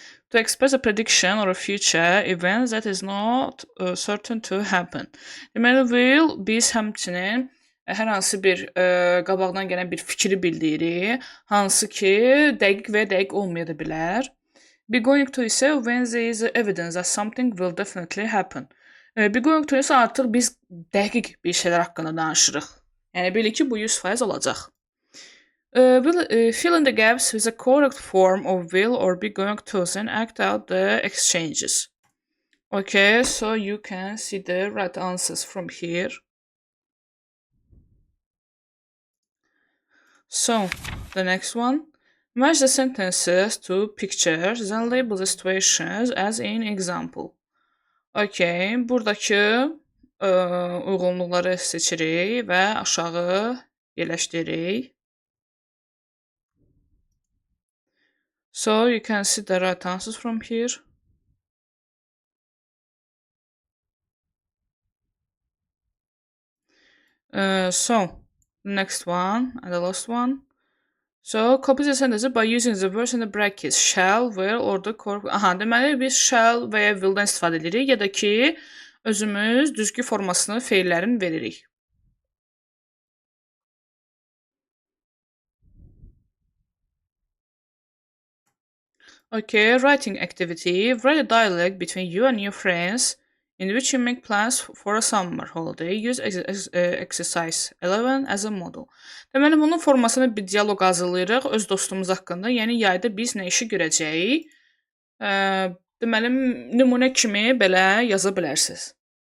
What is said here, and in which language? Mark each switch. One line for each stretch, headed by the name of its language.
English: To express a prediction or a future event that is not certain to happen.
Azerbaijani: Deməli, will biz həmçinin hər hansı bir qabaqdan gələn bir fikri bildiririk, hansı ki, dəqiq və dəqiq olmaya da bilər.
English: Be going to isə when there is evidence that something will definitely happen.
Azerbaijani: Be going to isə artıq biz dəqiq bir şeylər haqqında danışırıq. Yəni, bilir ki, bu 100% olacaq.
English: Fill in the gaps with the correct form of will or be going to and act out the exchanges. Okay, so you can see the right answers from here. So, the next one. Match the sentences to pictures, then label the situations as in example.
Azerbaijani: Okay, buradakı uyğunluqları seçirik və aşağı yerləşdiririk.
English: So you can see the right answers from here. So next one and the last one. So copy the sentence by using the words in the brackets shall, will, or the core.
Azerbaijani: Aha, deməli biz shall və ya will'dan istifadə edirik ya da ki özümüz düzgü formasını feillərin veririk.
English: Okay, writing activity. Write a dialogue between you and your friends in which you make plans for a summer holiday. Use exercise 11 as a model.
Azerbaijani: Deməli, bunun formasını bir dialoq hazırlayırıq öz dostumuz haqqında. Yəni, yayda biz nə işi görəcəyik? Deməli, nümunə kimi belə yaza bilərsiniz.